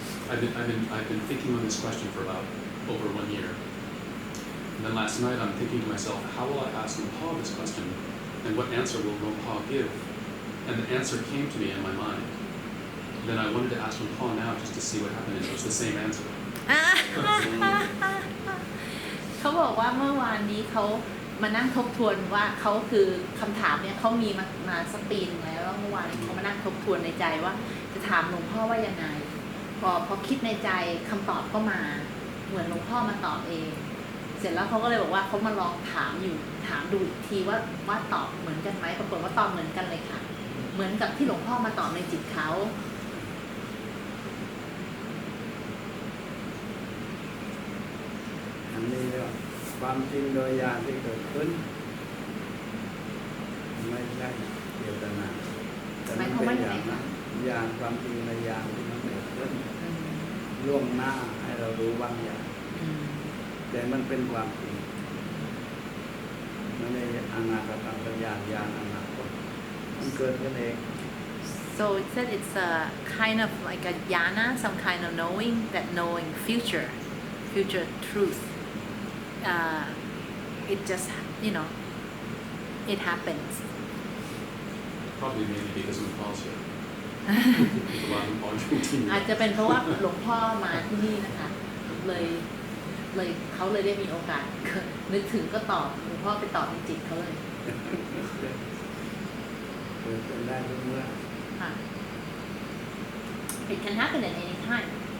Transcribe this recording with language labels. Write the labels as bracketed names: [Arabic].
[English] I've been thinking on this question for about over 1 year. And then last night I'm thinking to myself, how will I ask Luang Por this question? And what answer will Luang Por give? And the answer came to me in my mind. Then I wanted to ask Luang Por now just to see what happened, and it was the same answer. [Thai] เขาบอกว่าเมื่อวานนี้เขามานั่งทบทวนว่าเขาคือคำถามเนี่ยเขามีมาสักปีนึงแล้วเมื่อวานเขามานั่งทบทวนในใจว่าจะถามหลวงพ่อว่ายังไงพอคิดในใจคำตอบก็มาเหมือนหลวงพ่อมาตอบเองเสร็จแล้วเขาก็เลยบอกว่าเขามาลองถามดูอีกทีว่าตอบเหมือนกันไหมปรากฏว่าตอบเหมือนกันเลยค่ะเหมือนกับที่หลวงพ่อมาตอบในจิตเขา อันนี้เรียกว่าความจริงโดยญาณที่เกิดขึ้นไม่ใช่เจตนาแต่มันเป็นอย่างนั้นญาณความจริงในญาณที่มันเกิดขึ้นล่วงหน้าให้เรารู้บางอย่างแต่มันเป็นความจริงมันในอนาคตปัญญาญาณอนาคตมันเกิดขึ้นเอง [English] So it said it's a kind of like a jhana, some kind of knowing future truth. It just, it happens. Probably mainly because Luang Por's here. [Thai] หลวงพ่ออยู่ที่นี่ อาจจะเป็นเพราะว่าหลวงพ่อมาที่นี่นะคะเลยเขาเลยได้มีโอกาส นึกถึงก็ตอบหลวงพ่อไปตอบในจิตเขาเลย เกิดขึ้นได้ทุกเมื่อ ค่ะ [English] It can happen at any time.